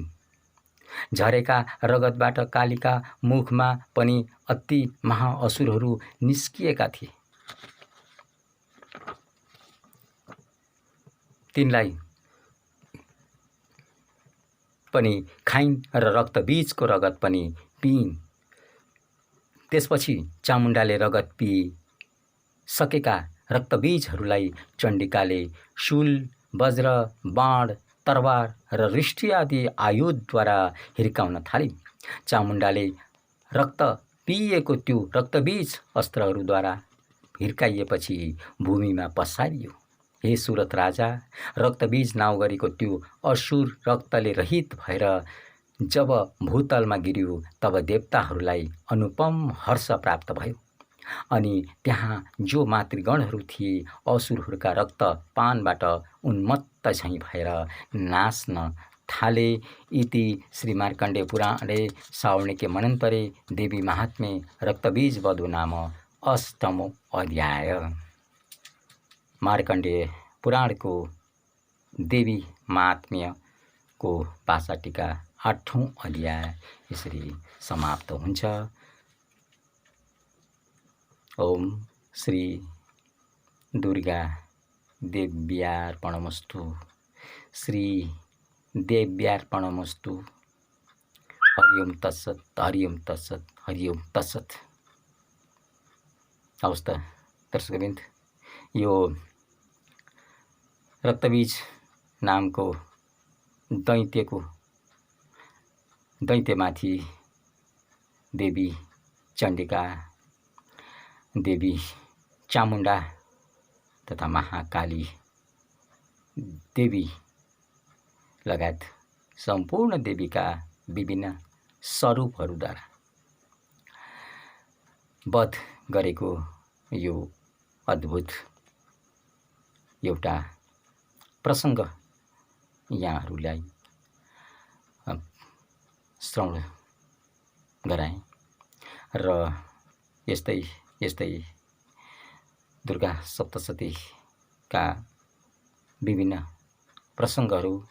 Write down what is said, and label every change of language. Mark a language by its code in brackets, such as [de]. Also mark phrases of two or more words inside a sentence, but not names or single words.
[ne] झरेका रगतबाट कालीका मुखमा पनि अति महाअसुरहरू निस्किएका थिए। तिनलाई पनि खाइन् र रक्तबीजको रगत पनि पिइन्। त्यसपछि चामुण्डाले रगत पिइसकेका रक्तबीजहरूलाई चण्डिकाले शूल, वज्र, बाण, तरवार र रिष्टि आदि आयुधद्वारा हिर्काउन थालिन्। चामुण्डाले रक्त पिइएको त्यो रक्तबीज अस्त्रहरूद्वारा हिर्काइएपछि भूमिमा पसारियो। हे सुरथ राजा, रक्तबीज नाउँ गरेको त्यो असुर रक्तले रहित भएर जब भूतलमा गिर्यो तब देवताहरूलाई अनुपम हर्ष प्राप्त भयो। अनि त्यहाँ जो मातृगणहरू थिए असुरहरूका रक्तपानबाट उन्मत्त झैँ भएर नाच्न थाले। [sa] इति श्री मार्कण्डेय पुराणे सावर्णिके मनन्तरे देवी महात्म्ये रक्तबीज वधु नाम अष्टमो अध्याय। [ne] मार्कण्डेय पुराणको देवी महात्म्यको भाषा टीका 8औं अध्याय यसरी समाप्त हुन्छ। [sa] ओम श्री दुर्गा देव्यार्पणमस्तु। श्री देव्यार्पणमस्तु। हरि ओम तत्सत, हरि ओम तत्सत, हरि ओम तत्सत। [ne] हवस् त दर्शकवृन्द, यो रक्तबीज नामको दैत्यमाथि देवी चण्डिका, देवी चामुण्डा तथा महाकाली देवी लगायत सम्पूर्ण देवीका विभिन्न स्वरूपहरूद्वारा वध गरेको यो अद्भुत एउटा प्रसङ्ग यहाँहरूलाई श्रवण गराएँ र यस्तै दुर्गा सप्तशतीका विभिन्न प्रसङ्गहरू,